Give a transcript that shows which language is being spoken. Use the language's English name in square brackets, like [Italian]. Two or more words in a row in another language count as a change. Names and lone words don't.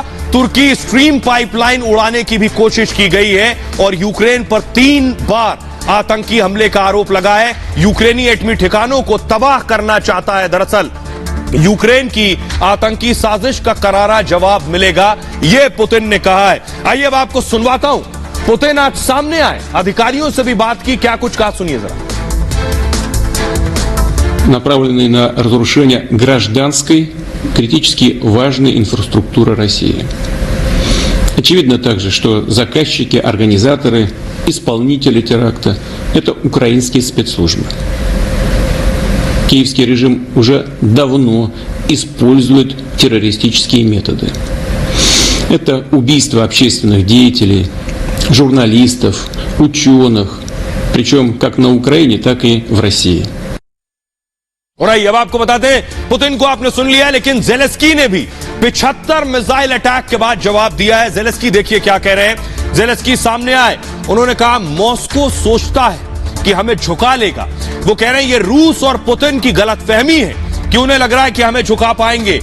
[Hindi] तुर्की स्ट्रीम पाइपलाइन उड़ाने की भी कोशिश की गई है और यूक्रेन पर 3 बार आतंकी हमले का आरोप लगा है। यूक्रेनी एटमी ठिकानों को तबाह करना चाहता है। दरअसल यूक्रेन की आतंकी साजिश का करारा जवाब मिलेगा, यह पुतिन ने कहा है। आइए अब आपको सुनवाता हूं, पुतिन आज सामने आए, अधिकारियों से भी बात की, क्या कुछ कहा सुनिए जरा। [Russian] направленные на разрушение гражданской, критически важной инфраструктуры России. Очевидно также, что заказчики, организаторы, исполнители теракта – это украинские спецслужбы. Киевский режим уже давно использует террористические методы. Это убийство общественных деятелей, журналистов, ученых, причем как на Украине, так и в России. [Hindi] और अब आपको बताते हैं, पुतिन को आपने सुन लिया, लेकिन ज़ेलेंस्की ने भी 75 [English] missile attack [Hindi] के बाद जवाब दिया है। ज़ेलेंस्की देखिए क्या कह रहे हैं। ज़ेलेंस्की सामने आए, उन्होंने कहा मॉस्को सोचता है कि हमें झुका लेगा। वो कह रहे हैं ये रूस और पुतिन की गलतफहमी है कि उन्हें लग रहा है कि हमें झुका पाएंगे।